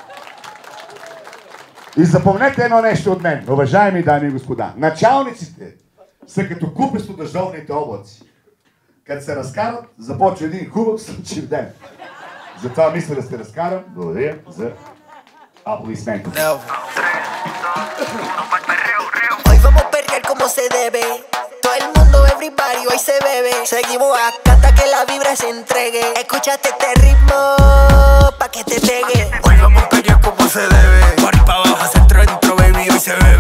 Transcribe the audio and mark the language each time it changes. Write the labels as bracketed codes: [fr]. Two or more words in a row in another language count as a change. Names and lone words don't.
[bg] И запомнете едно нещо от мен, уважаеми дами и господа. Началниците са като купесто дъждовните облаци. Като се разкарат, започва един хубав слънчев ден. Затова мисля да се разкарам. Благодаря за аплодисменти. [es] Hoy vamos a perrear como se debe. Todo el mundo, everybody, hoy se bebe. Seguimos acá hasta que la vibra se entregue. Escúchate este ritmo pa' que te pegue. Hoy vamos a perrear como se debe. Party pa' abajo, centro, dentro, baby, hoy se bebe.